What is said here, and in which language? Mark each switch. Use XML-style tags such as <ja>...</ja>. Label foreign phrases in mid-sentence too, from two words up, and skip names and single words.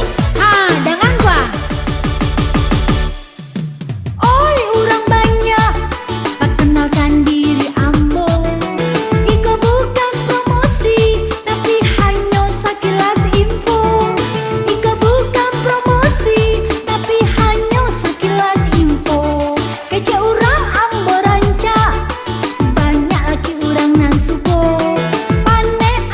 <id>Dengan gua. Oi orang banyak.</id> <min>Perkenalkan diri ambo. Iko bukan promosi, tapi hanya sekilas info. Iko bukan promosi, tapi hanya sekilas info. Kece orang ambo ranca. Banyak laki orang nan suko. Pandai</min>